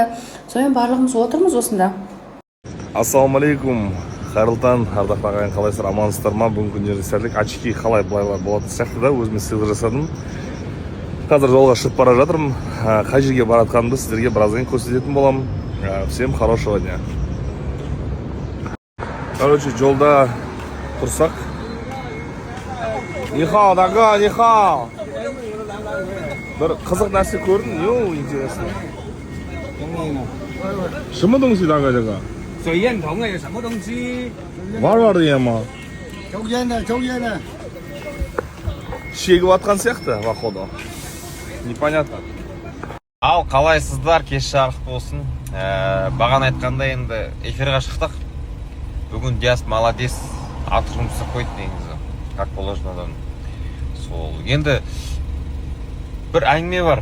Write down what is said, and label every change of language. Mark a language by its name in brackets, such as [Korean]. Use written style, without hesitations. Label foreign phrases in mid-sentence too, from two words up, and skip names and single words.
[Kazakh] Сонымен барлығымыз отырмыз осында. Ассалаумалейкум. Қайырлы таң, ардақты ағайын, қалайсыздар, амансыздар ма? Бүгін күндерде сәлдік очки қалай былайлар болатын сияқты да өзіме сыйлық жасадым. Қазір жолға шығып бара жатырмын. Қай жерге баратқанымды сіздерге біраздан көрсететін боламын. [Russian] Всем хорошего дня. [Kazakh] Короче, жолда тұрсақ. [Chinese] Нихао, дага, нихао. [Kazakh] Бір қызық нәрсе көрдім, [Russian] не интересно. [Chinese] 什么东西大概这个？水烟筒啊，有什么东西？玩的烟吗？抽烟的，抽烟的。 [Kazakh] шегіп атқан сияқты, походу. [Russian] Непонятно. [Kazakh] Ал қалайсыздар, кеш жарық болсын. Бағана айтқанда енді эфирға шықтық. Бүгін Диас молодец, артық жұмыс қойды негізі. [Russian] Как положенодан. [Kazakh] Сол. Енді бір әңгіме бар.